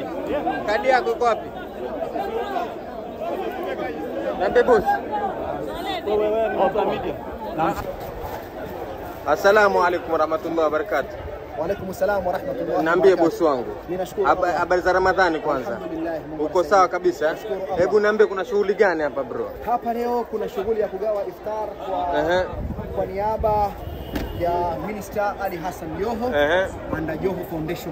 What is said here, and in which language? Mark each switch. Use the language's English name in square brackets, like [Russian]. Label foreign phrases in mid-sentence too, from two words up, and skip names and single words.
[Swahili] Kadi yako iko wapi? Nambe boss. [Arabic] السلام عليكم ورحمة الله وبركاته. وعليكم السلام ورحمة الله وبركاته. [Swahili] Niambie bosi wangu. Ninashukuru. Habari za Ramadhani kwanza. Uko sawa kabisa? Hebu niambie kuna shughuli gani hapa bro? Hapa leo kuna shughuli ya kugawa iftar kwa niaba ya Minister Ali Hassan Joho Under Joho Foundation.